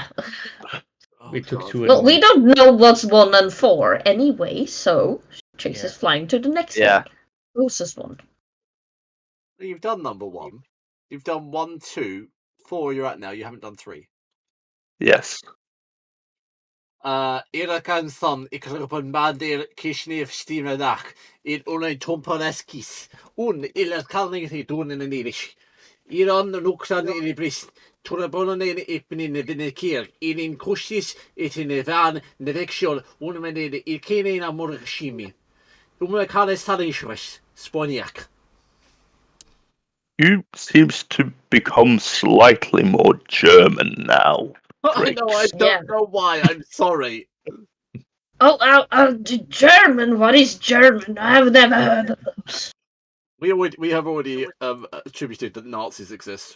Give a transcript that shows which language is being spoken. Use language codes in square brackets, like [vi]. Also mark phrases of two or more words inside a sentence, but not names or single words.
[en] Oh, We took God. 2 and Well, 1. we don't know what's 1 and 4 anyway, so Trix is flying to the next Yeah. one. Closest one. You've done number 1. You've done 1, 2, 4. You're at now. You haven't done 3. Yes. Era canson ikrupon badir kishnev stimnach in unai tompaneskis un illa kalning thi dun in Irish. Iran nuksan in brist turabon in ipin in the kier in kushis it in a van nevexol unmen ikene na morgshimi. Umla stanish sponiak. You seems to become slightly more German now. I know, I don't know why. I'm sorry. German? What is German? I've never heard of those. We have already attributed that Nazis exist.